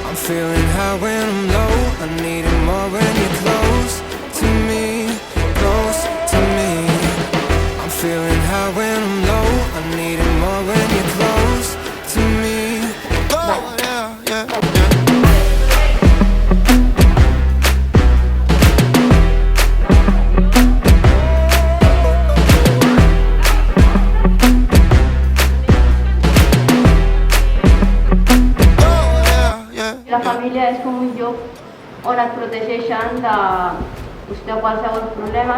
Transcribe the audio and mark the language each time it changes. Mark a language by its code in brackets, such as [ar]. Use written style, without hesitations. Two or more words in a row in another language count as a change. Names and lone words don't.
[en] feeling high when I'm low. I need it more when you're close to me, close to me. I'm feeling high when I'm low. I need it more when you're close to me. Oh, yeah, yeah, yeah. [ca] La família és com un lloc on et protegeixen de qualsevol problema.